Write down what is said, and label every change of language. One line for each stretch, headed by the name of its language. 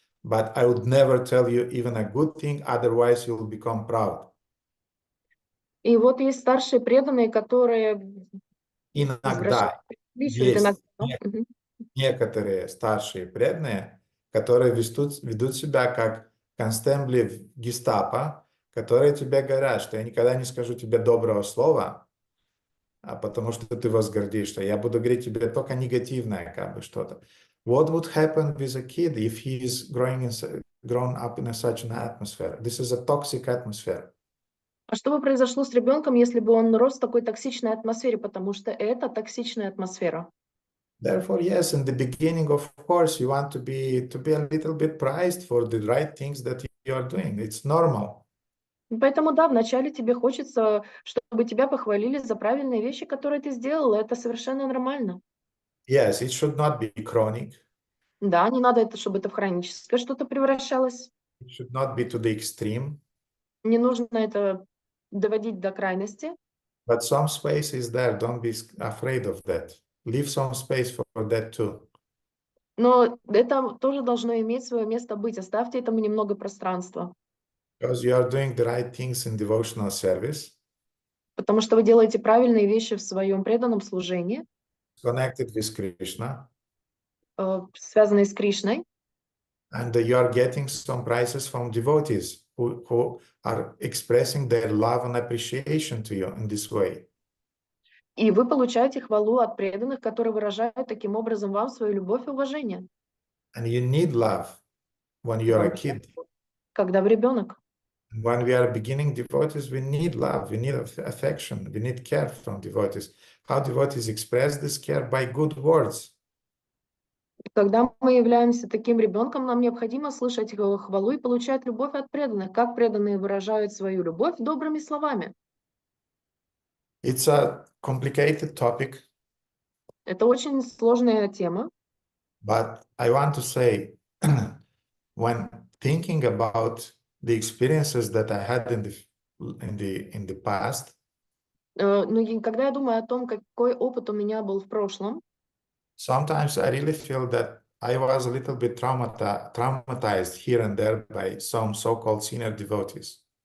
English: But I would never tell you even a good thing, otherwise you'll become proud.
Russian: И вот есть старшие преданные, которые Иногда извращают, есть некоторые старшие преданные, которые ведут себя как констебли в гестапо, которые тебе говорят, что я никогда не скажу тебе доброго слова, потому что ты возгордишься. Я буду говорить тебе только негативное, как бы что-то.
English: What would happen with a kid if he is grown up in such an atmosphere? This is a toxic atmosphere.
Russian: А что бы произошло с ребенком, если бы он рос в такой токсичной атмосфере, потому что это токсичная атмосфера.
English: Therefore, yes, in the beginning, of course, you want to be a little bit prized for the right things that you are doing. It's normal.
Russian: Поэтому да, вначале тебе хочется, чтобы тебя похвалили за правильные вещи, которые ты сделал. Это совершенно нормально.
English: Yes, it should not be chronic.
Russian: Да, не надо чтобы это в хроническое что-то превращалось.
English: It should not be to the extreme.
Russian: Не нужно это доводить до крайности.
English: But some space is there. Don't be afraid of that. Leave some space for that too.
Russian: Но это тоже должно иметь свое место быть. Оставьте этому немного пространства.
English: Because you are doing the right things in devotional service,
Russian: Потому что вы делаете правильные вещи в своем преданном служении,
English: connected with Krishna,
Russian: связанные с Кришной.
English: and you are getting some prizes from devotees who are expressing their love and appreciation to you in this way.
Russian: И вы получаете хвалу от преданных, которые выражают таким образом вам свою любовь и уважение.
English: And you need love when you are a kid.
Russian: Когда вы ребенок.
English: When we are beginning devotees, we need love, we need affection, we need care from devotees. How devotees express this care? By good words.
Russian: Когда мы являемся таким ребенком, нам необходимо слышать хвалу и получать любовь от преданных. Как преданные выражают свою любовь добрыми словами.
English: It's a complicated topic.
Russian: Это очень сложная тема.
English: But I want to say, when thinking about the experiences that I had in the past,
Russian: Но когда я думаю о том, какой опыт у меня был в прошлом,
English: sometimes I really feel that I was a little bit traumatized here and there by some so-called senior devotees.